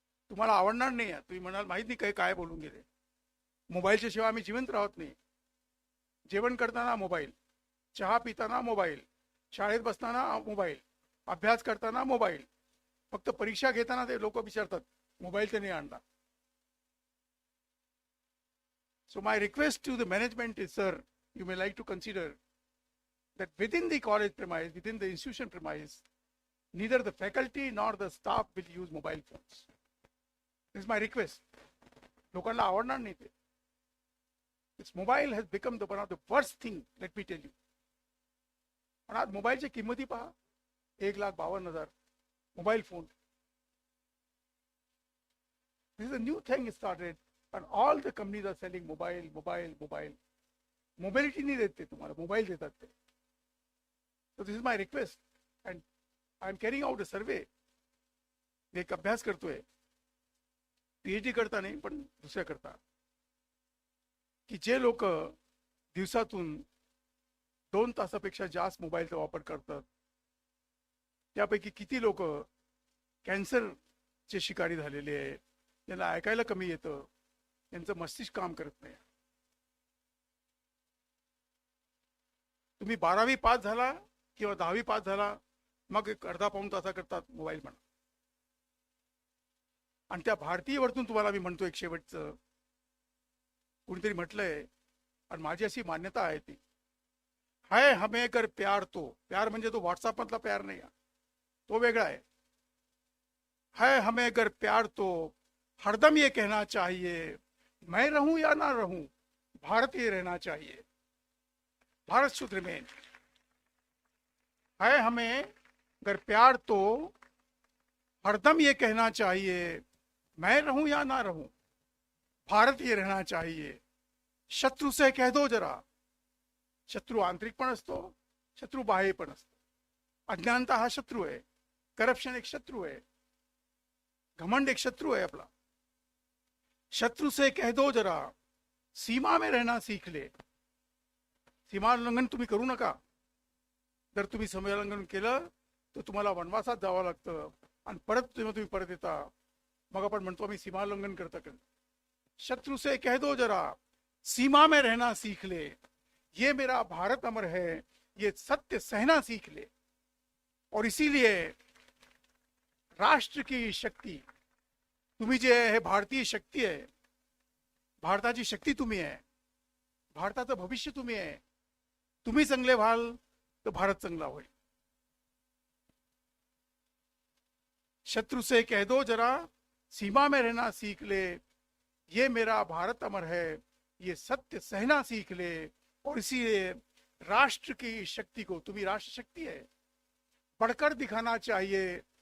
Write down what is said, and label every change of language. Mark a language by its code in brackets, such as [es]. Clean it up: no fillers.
[mr] तुम्हाला आवडणार नाही. तुम्ही म्हणाल माहित नाही काय बोलून गेले. मोबाईलच्या शिवाय आम्ही जिवंत राहत नाही. जेवण करताना मोबाईल, चहा पिताना मोबाईल, शाळेत बसताना मोबाईल, अभ्यास करताना मोबाईल. फक्त परीक्षा घेताना ते लोक विचारतात मोबाईल ते नाही आणला. [en] So my request to the management is, sir, you may like to consider that within the college premise, within the institution premise, neither the faculty nor the staff will use mobile phones. This is my request. [mr] लोकांना आवडणार नाही ते. [en] This mobile has become one of the worst thing, let me tell you. [mr] पण आज मोबाईलची किंमती पहा, 1,52,000 mobile phone. [en] This is a new thing started. And all the companies are selling mobile. [mr] Mobility [hi] नहीं देते [mr] तुम्हाला, मोबाईल देतात ते. [en] So this is my request, and I am carrying out a survey. [mr] एक अभ्यास करतोय, PhD करता नाही पण दुसऱ्या करता, की जे लोक दिवसातून 2 तासापेक्षा जास्त मोबाईलचा वापर करतात त्यापैकी किती लोक कॅन्सरचे शिकारी झालेले आहे, त्यांना ऐकायला कमी येतं, त्यांचं मस्तिष्क काम करत नाही. तुम्ही 12वी पास झाला किंवा 10वी पास झाला, मग एक अर्धा पाऊण तासा करतात मोबाईल म्हणा. आणि त्या भारतीय वरतून तुम्हाला मी म्हणतो एक शेवटचं, कोणीतरी म्हटलंय आणि माझी अशी मान्यता आहे ती [hi] है हमें अगर प्यार तो प्यार [mr] म्हणजे तो व्हॉट्सअप मधला प्यार नाही आहे, तो वेगळा [hi] है हमें अगर प्यार तो हरदम ये कहना चाहिए मैं रहूं या ना रहूं भारत ये रहना चाहिए, [en] Bharat should remain. [hi] है हमें अगर प्यार तो हरदम ये कहना चाहिए मैं रहूं या ना रहूं भारत ये रहना चाहिए। शत्रु से कह दो जरा, [mr] शत्रू आंतरिक पण असतो, शत्रू बाह्य पण असतो। अज्ञानता हा शत्रू आहे, करप्शन एक शत्रू आहे, घमंड एक शत्रू आहे आपला। [hi] शत्रु से कह दो जरा सीमा में रहना सीख ले, [mr] सीमा उल्लंघन तुम्ही करू नका। जर तुम्ही सीमा उल्लंघन केलं तर तुम्हाला वनवासात जावं लागतं आणि परत तुम्ही परत येता, मग आपण म्हणतो आम्ही सीमा उल्लंघन करता। [hi] शत्रु से कह दो जरा सीमा में रहना सीख ले, ये मेरा भारत अमर है, ये सत्य सहना सीख ले। और इसीलिए राष्ट्र की शक्ती [mr] तुम्ही जे आहे हे भारतीय शक्ती आहे, भारताची शक्ती तुम्ही आहे, भारताचं भविष्य तुम्ही आहे। तुम्ही चांगले व्हाल तर भारत चांगला होईल। [hi] शत्रु से कह दो जरा सीमा में रहना सीख ले, ये मेरा भारत अमर है, ये सत्य सहना सीख ले। और इसीलिए राष्ट्र की शक्ति को, [mr] तुम्ही [hi] राष्ट्र शक्ति है, बढ़कर दिखाना चाहिए।